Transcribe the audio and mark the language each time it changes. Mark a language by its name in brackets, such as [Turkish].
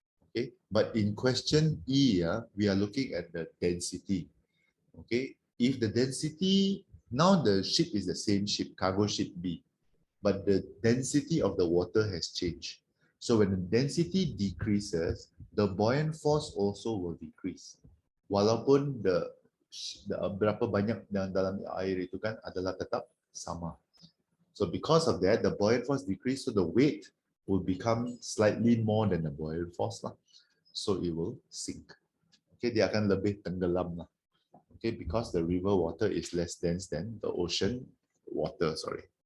[English] Okay, but in question E, we are looking at the density. Okay, if the density, now the ship is the same ship, cargo ship B, but the density of the water has changed. So when the density decreases, the buoyant force also will decrease. [Malay] Walaupun the berapa banyak dalam air itu kan adalah tetap sama. [English] So because of that, the buoyant force decrease, so the weight will become slightly more than the buoyant force lah. So it will sink. Okay, [Malay] dia akan lebih tenggelam lah. [English] Okay, because the river water is less dense than the ocean water, sorry.